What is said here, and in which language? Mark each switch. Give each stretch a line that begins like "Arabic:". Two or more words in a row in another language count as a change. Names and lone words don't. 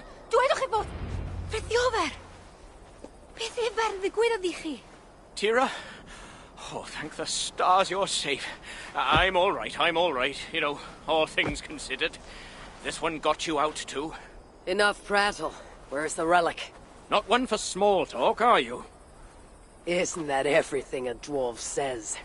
Welsh: Dwedwch chi bod... Fritjof! Beth efer ddigwyddodd i chi? Tira?
English: Oh, thank the stars you're safe. I'm all right. You know, all things considered. This one got you out too. Enough prattle. Where's the relic? Not one for small talk, are you? Isn't that everything a dwarf says?